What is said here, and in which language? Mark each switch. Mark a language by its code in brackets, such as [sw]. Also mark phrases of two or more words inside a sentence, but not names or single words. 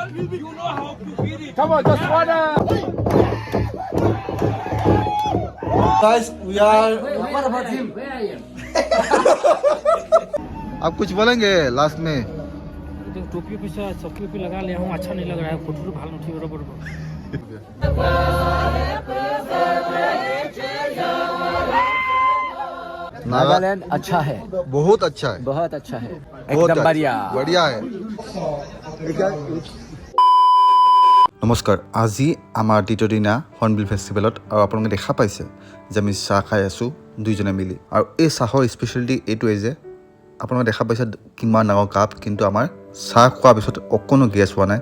[en] Come on, just water. Guys, we are. What about him? Where are you? [hi] आप कुछ बोलेंगे लास्ट में? टोपी पे चौकी पे लगा लिया हूँ, अच्छा नहीं लग रहा है, फोटो तो भालो ठीक बराबर। नागालैंड अच्छा है, बहुत अच्छा है, बहुत अच्छा है, बहुत एकदम बढ़िया बढ़िया है। [as] নমস্কাৰ, আজি আমাৰ দ্বিতীয় দিনা হৰ্ণবিল ফেষ্টিভেলত আৰু আপোনালোকে দেখা পাইছে যে আমি চাহ খাই আছোঁ দুইজনে মিলি। আৰু এই চাহৰ স্পেচিয়েলিটি এইটোৱে যে আপোনালোকে দেখা পাইছে কিমান ডাঙৰ কাপ, কিন্তু আমাৰ চাহ খোৱাৰ পিছত অকণো গেছ হোৱা নাই।